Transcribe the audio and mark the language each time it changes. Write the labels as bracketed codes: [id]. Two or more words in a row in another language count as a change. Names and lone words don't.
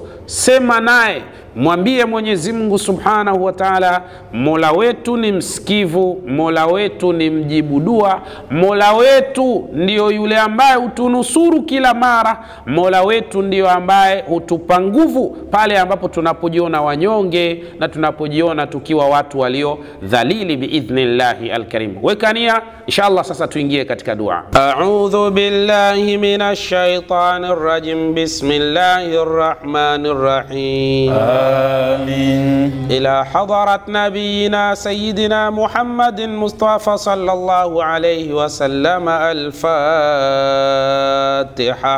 [sw] Sema naye, mwambie Mwenyezi Mungu [ar] سبحانه وتعالى, [sw] Mola wetu ni msikivu, Mola wetu ni mjibu dua, Mola wetu ndio yule ambaye hutunusuru kila mara, Mola wetu ndio ambaye hutupa nguvu pale ambapo tunapojiona wanyonge na tunapojiona tukiwa watu walio dhalili [ar] بإذن الله الكريم. [sw] Wekania inshallah. Sasa tuingie katika dua. [ar] أعوذ بالله من الشيطان الرجيم. بسم الله الرحمن الرحيم. آمين. إلى حضرة نبينا سيدنا محمد مصطفى صلى الله عليه وسلم. الفاتحة.